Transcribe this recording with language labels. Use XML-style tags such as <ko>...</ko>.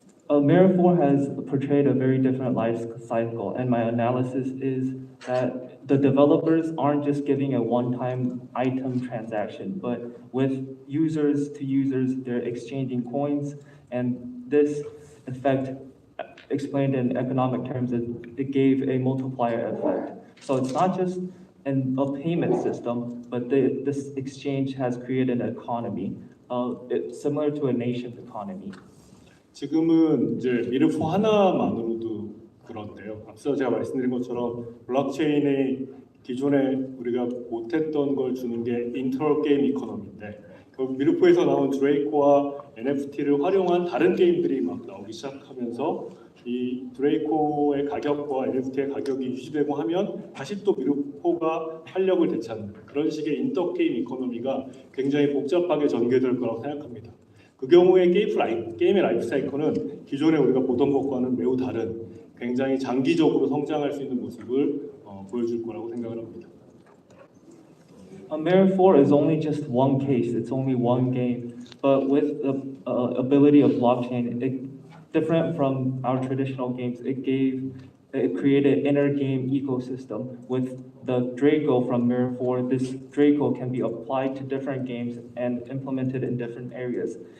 <en>Mirror 4 has portrayed a very different life cycle, and my analysis is that the developers aren't just giving a one-time item transaction, but with users to users, they're exchanging coins, and this effect, explained in economic terms, it gave a multiplier effect. So it's not just a payment system, but this exchange has created an economy, similar to a nation's economy.</en> <ko>지금은 이제 미르포 하나만으로도 그런데요. 앞서 제가 말씀드린 것처럼 블록체인의 기존에 우리가 못했던 걸 주는 게 인터럴 게임 이코노미인데 결국 미르포에서 나온 드레이코와 NFT를 활용한 다른 게임들이 막 나오기 시작하면서 이 드레이코의 가격과 NFT의 가격이 유지되고 하면 다시 또 미르포가 활력을 되찾는 그런 식의 인터 게임 이코노미가 굉장히 복잡하게 전개될 거라고 생각합니다. 그 경우에 게임의 라이프 사이클은 기존에 우리가 보던 것과는 매우 다른 굉장히 장기적으로 성장할 수 있는 모습을 보여줄 거라고 생각을 합니다.</ko> <en>Mirror 4 is only just one case. It's only one game, but with the ability of blockchain, different from our traditional games, it gave it created inner game ecosystem. With the Draco from Mirror 4, this Draco can be applied to different games and implemented in different areas.</en>